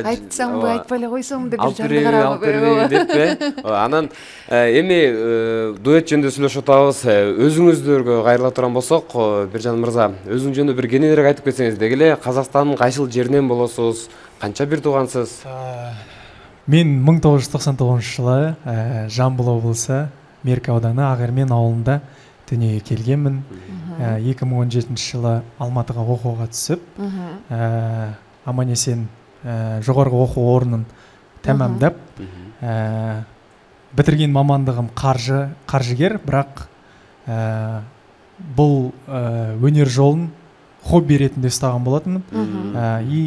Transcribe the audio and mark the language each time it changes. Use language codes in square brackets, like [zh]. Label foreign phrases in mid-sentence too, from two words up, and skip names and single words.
[ky] айтсамбы, айтпай эле койсомбу деп Биржанды карап деппи. Анан эми дуэт жөнүндө сүйлөшүп атабыз. Өзүңүздөргө кайрыла турган болсок, Биржан мырза, өзүң жөнүндө бир кененирээк айтып кетсеңиз. Деги эле Казакстандын кайсыл жеринен болосуз? Канча бир туугансыз? [kk] Мен 1999 жылы Жамбыл облысы Меркі ауданы Ағермен ауылында дүниеге келгенмін. 2017 жылы Алматыға оқуға түсіп, аман-есен жоғарғы оқу орнын тәмамдап, бітірген мамандығым қаржыгер, бірақ бұл өнер жолын хобби ретінде ұстаған болатынмын.